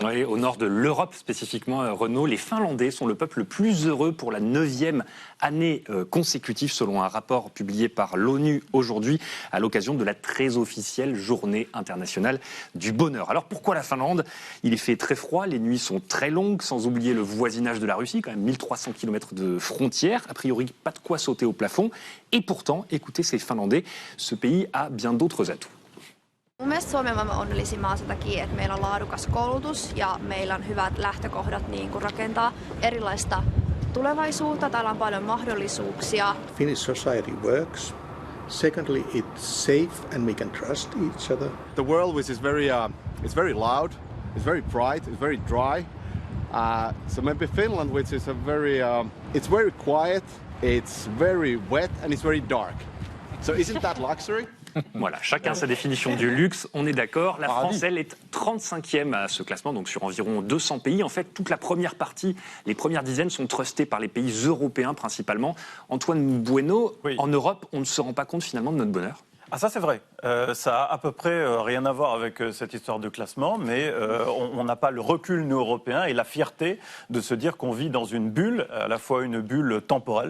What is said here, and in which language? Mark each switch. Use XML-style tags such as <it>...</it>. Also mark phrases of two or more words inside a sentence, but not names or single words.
<fr>Oui, au nord de l'Europe spécifiquement, Renaud, les Finlandais sont le peuple le plus heureux pour la 9e année consécutive, selon un rapport publié par l'ONU aujourd'hui, à l'occasion de la très officielle Journée internationale du bonheur. Alors pourquoi la Finlande? Il est fait très froid, les nuits sont très longues, sans oublier le voisinage de la Russie, quand même 1300 km de frontières, a priori pas de quoi sauter au plafond. Et pourtant, écoutez ces Finlandais, ce pays a bien d'autres atouts.</fr> <fi>Mun mielestä Suomi on maailman onnellisin maa sen takia, että meillä on laadukas koulutus ja meillä on hyvät lähtökohdat niin kuin rakentaa erilaista tulevaisuutta. Täällä on paljon mahdollisuuksia.</fi> <en>Finnish society works. Secondly, it's safe and we can trust each other. The world which is very, it's very loud, it's very bright, it's very dry. So maybe Finland, which is it's very quiet, it's very wet and it's very dark. So isn't that luxury?</en> <fr>Voilà, chacun sa définition du luxe, on est d'accord. La France, elle, est 35e à ce classement, donc sur environ 200 pays. En fait, toute la première partie, les premières dizaines sont trustées par les pays européens principalement. Antoine Bueno, Oui. En Europe, on ne se rend pas compte finalement de notre bonheur. Ah ça c'est vrai, ça a à peu près rien à voir avec cette histoire de classement, mais on n'a pas le recul nous européens et la fierté de se dire qu'on vit dans une bulle, à la fois une bulle temporelle.</fr>